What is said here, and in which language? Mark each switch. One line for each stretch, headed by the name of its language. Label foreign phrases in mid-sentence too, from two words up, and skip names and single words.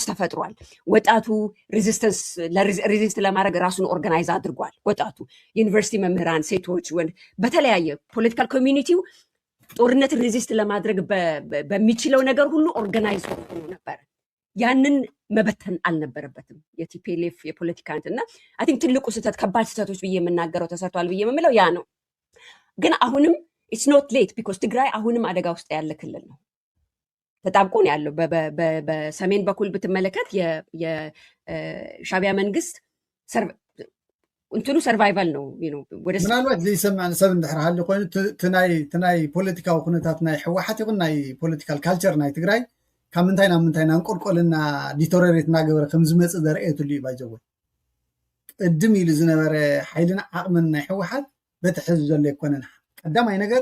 Amharic: ተፈጥሯል ወጣቱ ሬዚስት ለማድረግ ራሱን ኦርጋናይዝ አድርጓል ወጣቱ ዩኒቨርሲቲ መምህራን ሴቶች ወንድ በተለያየ ፖለቲካል ኮሚኒቲው ጦርነትን ሬዚስት ለማድረግ በሚችለው ነገር ሁሉ ኦርጋናይዝ ሆኖ ነበር ያንን መበተን አልነበረበትም የቲፒኤልኤፍ የፖለቲካ እንትና
English: I think
Amharic: ትልቁ ስህተት ከባድ ስህተቶች ብዬ የምናገረው ተሰርቷል ብዬ የምለው ያ ነው ግን አሁንም
English: it's not late because
Amharic: ትግራይ አሁንም አደጋ ውስጥ ያለ ክልል ነው ተጣብቆ ነው ያለው በሰሜን በኩል ብትመለከት የሻቢያ መንግስት እንትኑ ሰርቫይቫል ነው ወደ
Tigrinya: ምናልባት ዘይሰማዕን ሰብ እንድሕር ሃሊ ኮይኑ ትናይ ፖለቲካዊ ኩነታት ናይ ሕወሓት ይኹን ናይ
English: political culture
Tigrinya: ናይ ትግራይ ካብ ምንታይ ናብ ምንታይ ናንቆልቆልና ዲቶሬሬት እናገበረ ከም ዝመፅእ ዘርአየትሉ እዩ ባይዘወይ ቅድም ኢሉ ዝነበረ ሓይልን ዓቕምን ናይ ሕወሓት በቲ ሕዚ ዘሎ ይኮነን ቀዳማይ ነገር